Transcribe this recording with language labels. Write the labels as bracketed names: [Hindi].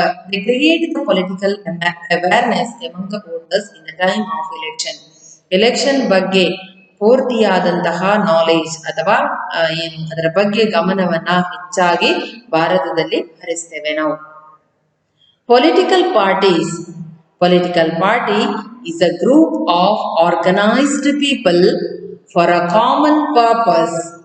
[English] They create the political awareness among the voters in the time of election. [Kannada] Election ಬಗ್ಗೆ ಪೂರ್ತಿಯಾದಂತಹ knowledge ಅಥವಾ ಏನು ಅದರ ಬಗ್ಗೆ ಗಮನವನ್ನ ಹೆಚ್ಚಾಗಿ ಭಾರತದಲ್ಲಿ ಹರಿಸ್ತೇವೆ ನಾವು. [English] Political parties. Political party is a group of organized people for a common purpose.